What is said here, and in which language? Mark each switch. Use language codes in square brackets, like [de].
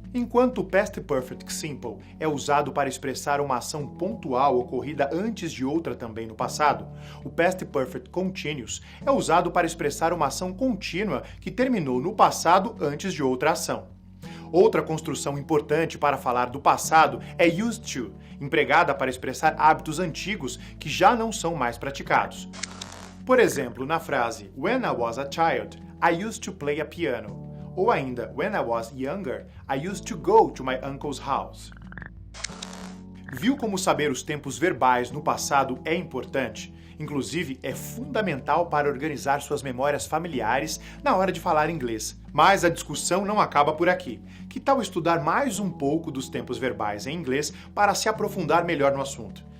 [pt] Enquanto o Past Perfect Simple é usado para expressar uma ação pontual ocorrida antes de outra também no passado, o Past Perfect Continuous é usado para expressar uma ação contínua que terminou no passado antes de outra ação. Outra construção importante para falar do passado é used to, empregada para expressar hábitos antigos que já não são mais praticados. Por exemplo, na frase [en] When I was a child, I used to play a piano. [pt] Ou ainda, [en] when I was younger, I used to go to my uncle's house. [pt] Viu como saber os tempos verbais no passado é importante? Inclusive, é fundamental para organizar suas memórias familiares na hora de falar inglês. Mas a discussão não acaba por aqui. Que tal estudar mais um pouco dos tempos verbais em inglês para se aprofundar melhor no assunto?